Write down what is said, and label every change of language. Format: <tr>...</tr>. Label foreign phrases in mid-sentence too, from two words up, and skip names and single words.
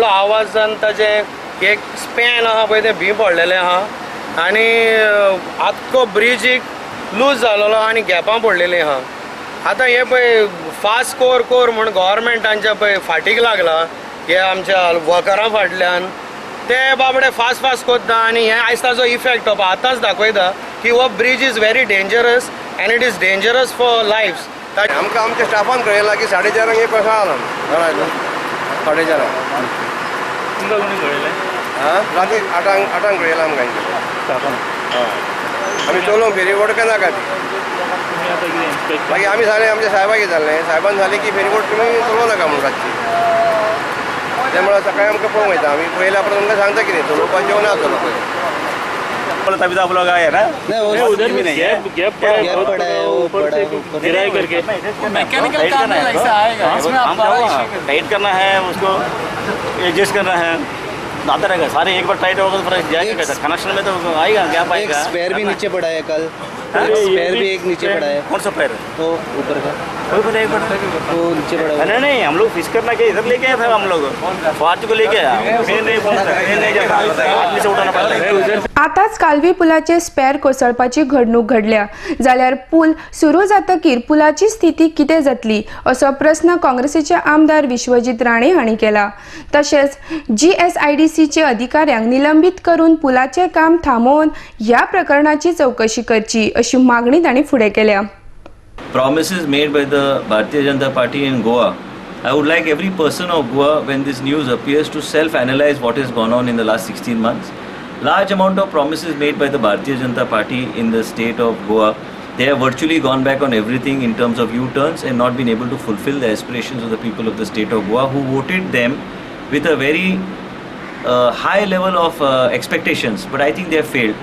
<kok>आवाज जावन ताजें एक स्पॅन आहा पळय तें भी पडलेलें आहा आनी आख्खो ब्रिजीक लूज जालोलो आनी गॅपां पडलेलीं आहा आतां हे पळय फास्ट कोर म्हूण गव्हर्मेंटांच्या पळय फाटीक लागला हे आमच्या वर्करां फाटल्यान ते बाबडे फास्ट कोत्ता आनी हे आयज ताजो इफेक्ट हो आतांच दाखयता की हो</kok> <en>bridge is very dangerous and it is dangerous for lifes</en> <kok>आमकां आमच्या स्टाफान कळयलां की 4:30 एक कसो आलो 4:30 तुमकां कोणी कळयलें राती 8 कळयलां आमकां आमी चलोवंक फेरीबोट केन्ना काय मागीर आमी सांगलें आमच्या साहेबाक जालें साहेबान सांगलें की फेरीबोट तुमी चलोवं नाका म्हणून रातची त्यामुळे सकाळी आमकां पळोवंक वयता आमी पयल्या परत तुमकां सांगता कितें चलोवपाचें जेवण आसतलो</kok> <hi>तभी तो आप लोग आए ना उधर भी नहीं है गैप पड़ा है ऊपर से गिराई करके मैकेनिकल काम में ऐसा आएगा इसमें आप टाइट करना है उसको एडजस्ट करना है आता रहेगा सारे एक बार टाइट होगा तो फिर जाएगा कैसा कनेक्शन में तो आएगा गैप आएगा स्पेयर भी नीचे पड़ा है कल स्पेयर भी एक नीचे पड़ा है कौन सा पैर तो ऊपर का कोई पता एक वो नीचे पड़ा नहीं नहीं हम लोग फिश करना क्या इधर लेके आए थे हम लोग फार्च को लेके आया फिर नहीं जाता आदमी से उठाना पड़ता है</hi> <kok>आताच कालवी पुलाचे स्पेअर कोसळपाची घडणूक घडल्या जाल्यार पूल सुरू जातकीर पुलाची स्थिती कितें जातली असो प्रश्न काँग्रेसीचे आमदार विश्वजीत राणे हांणी केला तशेंच GSIDCचे अधिकाऱ्यांक निलंबित करून पुलाचे काम थांबोवन ह्या प्रकरणाची चौकशी करची अशी मागणी तांणी फुडें केल्या.</kok> <en>Promises made by the Bharatiya Janata Party in Goa. I would like every person of Goa, when this news appears, to self-analyze what has gone on in the last 16 months. Large amount of promises made by the Bharatiya Janata Party in the state of Goa. They have virtually gone back on everything in terms of U-turns and not been able to fulfill the aspirations of the people of the state of Goa, who voted them with a very high level of expectations. But I think they have failed.</en>